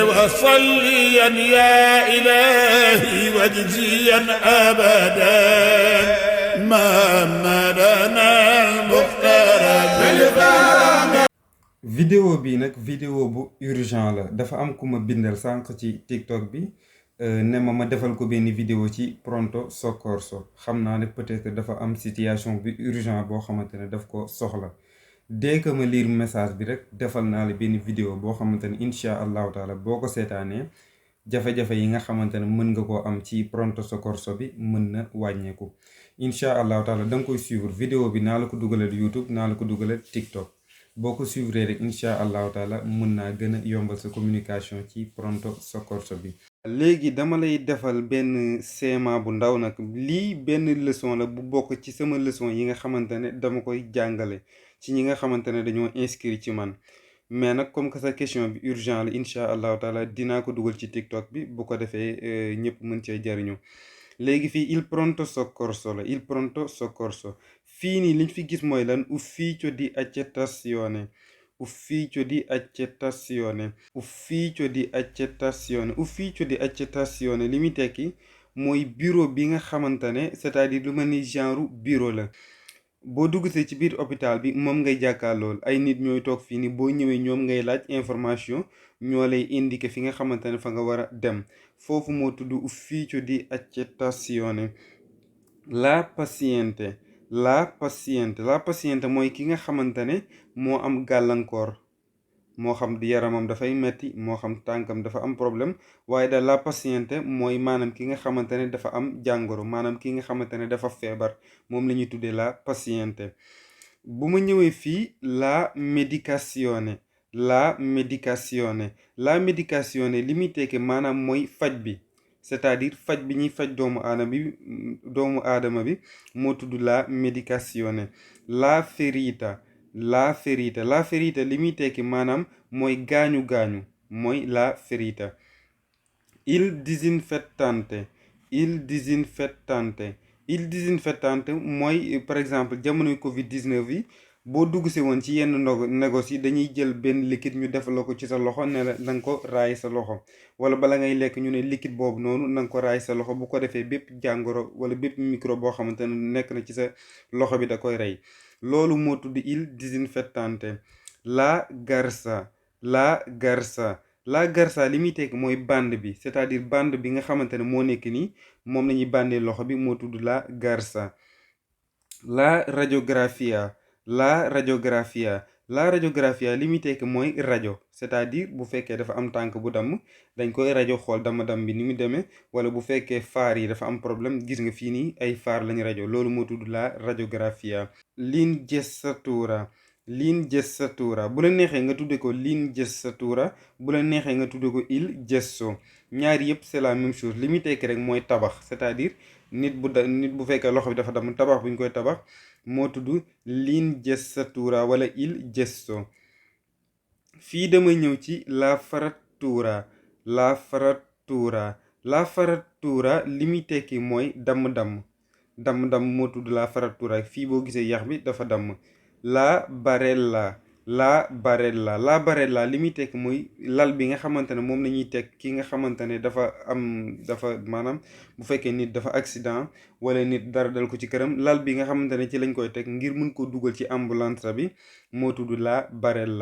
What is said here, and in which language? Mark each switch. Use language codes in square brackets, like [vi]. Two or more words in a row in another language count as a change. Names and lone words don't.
[ar] صليا يا إلهي واجزيا أبدا محمدنا المختار بالغرام. [wo] vidéo bi nag vidéo bu urgent la dafa am ku ma bindal sànq ci TikTok bi ne ma defal ko benn vidéo ci [it] pronto soccorso [wo] xam naa ne peut-être dafa am situation bi urgent boo xamante ne daf ko soxla [fr] dès que [wo] ma lire message bi rek defal naa la benn vidéo boo xamante ne [ar] إن شاء الله تعالى [wo] boo ko seetaanee jafe-jafe yi nga xamante ne mën nga koo am ci [it] pronto soccorso [wo] bi mën na wàññeeku [ar] إن شاء الله تعالى [wo] da nga koy suivre vidéo bi naa la ko dugalal YouTube naa la ko dugalal TikTok. boo ko suivre rek [ar] إن شاء الله تعالى [wo] mën naa gën a yombal sa communication ci pronto soccorso bi. léegi dama lay defal benn schéma bu ndaw nag lii benn leçon la bu bokk ci sama leçon yi nga xamante ne dama koy jàngale ci ñi nga xamante ne dañoo inscrit ci man mais nag [fr] comme que [wo] sa question bi urgent la [ar] إن شاء الله تعالى [wo] dinaa ko dugal ci TikTok bi bu ko defee ñëpp mën cee jariñu léegi fii [it] il pronto soccorso [wo] la [it] il pronto soccorso. [wo] fii nii liñ fi gis mooy lan [it] ufficio di accettazione ufficio di accettazione ufficio di accettazione ufficio di accettazione [wo] li muy tekki mooy bureau bi nga xamante ne [fr] c'est-à-dire [wo] lu mel ni genre bureau la boo duggsee ci biir hôpital bi moom ngay jàkkaarlool ay nit ñooy toog fii nii boo ñëwee ñoom ngay laaj information ñoo lay indiquer fi nga xamante ne fa nga war a dem foofu moo tudd [it] ufficio di accettazione. La paziente [wo] mooy ki nga xamante ne moo am gàllankoor moo xam yaramam dafay metti moo xam tànkam dafa am problème waaye daal [it] la paziente [wo] mooy maanaam ki nga xamante ne dafa am jàngoro maanaam ki nga xamante ne dafa feebar moom la ñuy tuddee [it] la paziente. [wo] bu ma ñëwee fii [it] la medicazione [wo] li muy tekki maanaam mooy faj bi. [fr] c'est-à-dire [wo] faj bi ñuy faj doomu aadama bi moo tudd [it] la medicazione. la ferita [wo] li muy tekki maanaam mooy gaañu-gaañu mooy [it] la ferita. il disinfettante [wo] mooy [fr] par exemple [wo] jamonoy Covid 19 yi boo dugg si woon ci yenn négoce yi dañuy jël benn liquide ñu def la ko ci sa loxo ne la na nga ko raay sa loxo wala bala ngay lekk ñu ne liquide boobu noonu na nga ko raay sa loxo bu ko defee bépp jàngoro wala bépp micro boo xamante ne nekk na ci sa loxo bi da koy rey loolu moo tudd [it] il disinfettante. la garza [wo] li muy tekk mooy bande bi [fr] c'est-à-dire [wo] bande bi nga xamante ne moo nekk nii moom la ñuy bandee loxo bi moo tudd [it] la garza. la radiografia [wo] li muy tekk mooy rajo [fr] c'est-à-dire [wo] bu fekkee dafa am tànk bu damm dañ koy rajo xool dama-dam bi ni mu demee wala bu fekkee faar yi dafa am problème gis nga fii nii ay faar lañu rajo loolu moo tudd [it] la radiografia. L'ingessatura [wo] bu la neexee nga tudde ko [it] l'ingessatura [wo] bu la neexee nga tudde ko [it] il gesso [wo] ñaari yëpp [fr] c'est la même chose [wo] li muy tekki rek mooy tabax [fr] c'est-à-dire [wo] nit bu fekkee loxo bi dafa damm tabax bu ñu koy tabax moo tudd [it] l'ingessatura [wo] wala [it] il gesso. [wo] fii dama ñëw ci [it] la frattura [wo] li muy tekki mooy damm-damm moo tudd [it] la frattura [wo] fii boo gisee yax bi dafa damm. [it] la barella [wo] li muy tekk mooy lal bi nga xamante ne moom la ñuy teg ki nga xamante ne dafa maanaam bu fekkee nit dafa accident wala nit dara dal ko ci këram lal bi nga xamante ne ci lañ koy teg ngir mën ko dugal ci ambulance bi moo tudd [it] la barella.